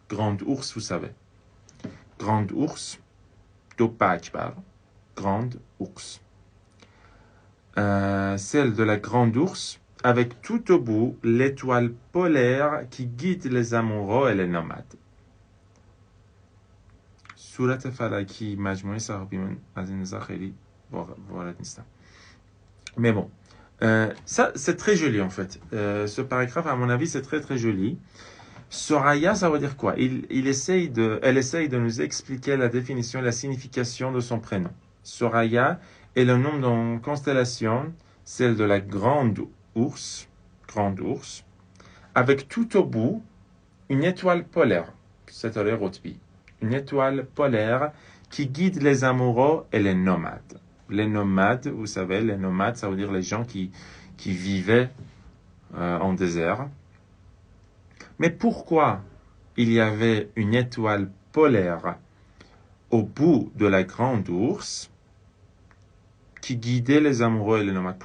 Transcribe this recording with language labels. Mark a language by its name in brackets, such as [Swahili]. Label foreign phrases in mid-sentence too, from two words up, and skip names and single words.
[French] Grande Ourse, vous savez. Grande Ourse, Topakbar. Grande Ourse. Celle de la Grande Ourse, avec tout au bout l'étoile polaire qui guide les amoureux et les nomades. [Persian] صورت فلکی مجموعه صحابیون از این نظر خیلی وارد نیستم. [French] Mais bon, ça c'est très joli en fait. Ce paragraphe, à mon avis, c'est très très joli. Soraya, ça veut dire quoi? Elle essaye de nous expliquer la définition et la signification de son prénom. Soraya est le nom d'une constellation, celle de la grande ours, avec tout au bout une étoile polaire, [Persian] ستاره قطبی, [French] une étoile polaire qui guide les amoureux et les nomades. Les nomades, vous savez, les nomades, ça veut dire les gens qui vivaient en désert. Mais pourquoi il y avait une étoile polaire au bout de la grande ours qui guidait les amoureux et les nomades?